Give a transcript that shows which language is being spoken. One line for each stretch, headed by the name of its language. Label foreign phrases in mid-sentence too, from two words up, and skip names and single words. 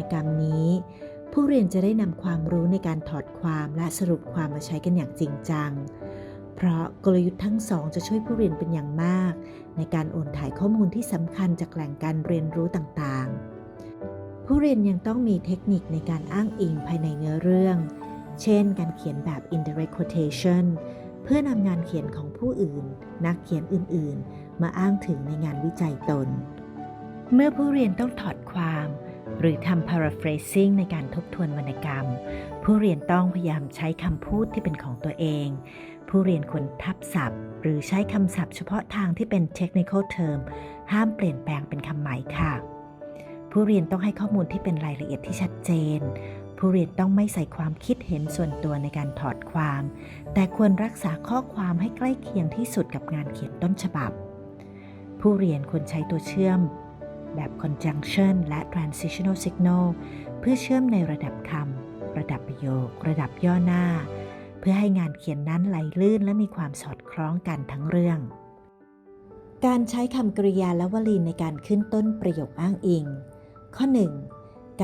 Thai: กรรมนี้ผู้เรียนจะได้นำความรู้ในการถอดความและสรุปความมาใช้กันอย่างจริงจังเพราะกลยุทธ์ทั้งสองจะช่วยผู้เรียนเป็นอย่างมากในการโอนถ่ายข้อมูลที่สำคัญจากแหล่งการเรียนรู้ต่างๆผู้เรียนยังต้องมีเทคนิคในการ อ้างอิงภายในเนื้อเรื่องเช่นการเขียนแบบ
English: indirect quotation
Thai: เพื่อนำงานเขียนของผู้อื่นนักเขียนอื่นๆมาอ้างถึงในงานวิจัยตนเมื่อผู้เรียนต้องถอดความหรือทำ paraphrasing ในการทบท วนวรรณกรรมผู้เรียนต้องพยายามใช้คำพูดที่เป็นของตัวเองผู้เรียนควรทับศัพท์หรือใช้คำศัพท์เฉพาะทางที่เป็น
English: technical term
Thai: ห้ามเปลี่ยนแปลงเป็นคำใหม่ค่ะผู้เรียนต้องให้ข้อมูลที่เป็นรายละเอียดที่ชัดเจนผู้เรียนต้องไม่ใส่ความคิดเห็นส่วน ตัวในการถอดความแต่ควรรักษาข้อความให้ใกล้เคียงที่สุดกับงานเขียนต้นฉบับผู้เรียนควรใช้ตัวเชื่อมแบบ conjunction และ
English: transitional signal
Thai: เพื่อเชื่อมในระดับคำระดับประโยคระดับย่อหน้าเพื่อให้งานเขียนนั้นไหลลื่นและมีความสอดคล้องกันทั้งเรื่องการใช้คำกริยาและวลีในการขึ้นต้นประโยคอ้างอิงข้อ 1.